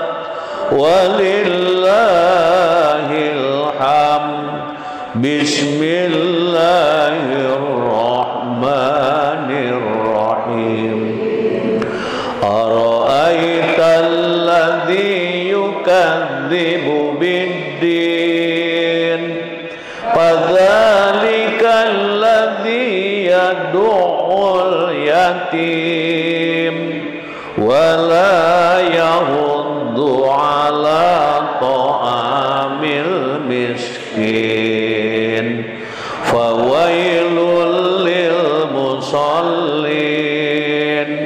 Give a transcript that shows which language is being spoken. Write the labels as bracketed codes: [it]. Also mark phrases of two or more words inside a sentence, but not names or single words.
[ar] ولله الحمد بسم الله الرحمن الرحيم أرأيت الذي يكذب بالدين فذلك الذي يدع اليتيم ولا يحض على طعام المسكين فويل للمصلين